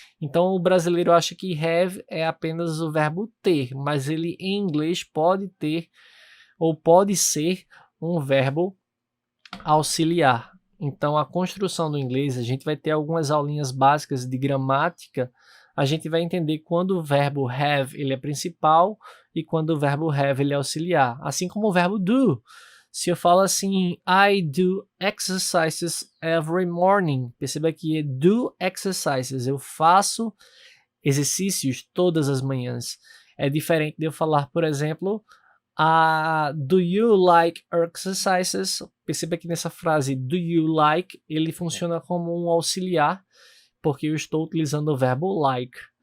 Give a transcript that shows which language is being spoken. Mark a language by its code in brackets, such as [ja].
[pt] Então, o brasileiro acha que have é apenas o verbo ter, mas ele em inglês pode ter ou pode ser um verbo auxiliar. Então, a construção do inglês, a gente vai ter algumas aulinhas básicas de gramática. A gente vai entender quando o verbo have ele é principal e quando o verbo have ele é auxiliar. Assim como o verbo do. Se eu falo assim, [en] I do exercises every morning. [pt] Perceba que é do exercises. Eu faço exercícios todas as manhãs. É diferente de eu falar, por exemplo, [en] do you like exercises? [pt] Perceba que nessa frase do you like, ele funciona como um auxiliar, porque eu estou utilizando o verbo like.